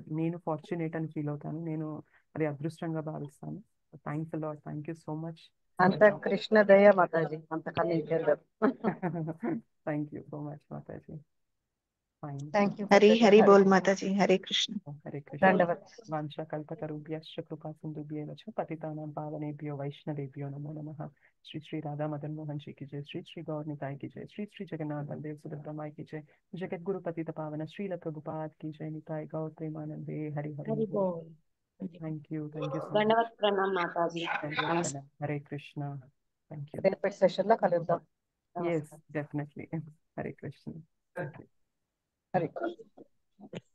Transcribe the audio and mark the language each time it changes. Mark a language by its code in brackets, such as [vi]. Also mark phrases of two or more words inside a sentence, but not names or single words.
[te] నేను ఫార్చునేట్ అని ఫీల్ అవుతాను. నేను అది అదృష్టంగా భావిస్తాను. [en] Thanks a lot. Thank you so much. [te] అంత కృష్ణదయ మాతాజీ, అంతకన్నా ఇంకేం లేదు. [en] Thank you so much Mataji. Fine. Thank you. [hi] हरि हरि बोल माताजी। हरे कृष्ण. హరే కృష్ణ. దండవత్. [sa] వాంఛా కల్పతరుభ్యశ్చ కృపా సింధుభ్యేవ చ పతితానాం పావనేభ్యో వైష్ణవేభ్యో నమో నమః. [hi] శ్రీ శ్రీ రాధా మదన్ మోహన్ जी की जय. श्री श्री गौर निताई की जय. श्री श्री जगन्नाथ बलदेव सुभद्रा माई की जय. जगत गुरु पतित पावन श्रील प्रभुपाद की जय. निताई गौर प्रेमानंदे. हरि हरि హరి बोल. బోల్. [en] Thank you so much. [hi] दंडवत प्रणाम माताजी. [te] ధన్యవాదాలు. హరే కృష్ణ. [en] Thank you. [te] రేపటి సెషన్ లో కలుద్దాం. [en] Yes, definitely. Hare Krishna. Thank you. హరి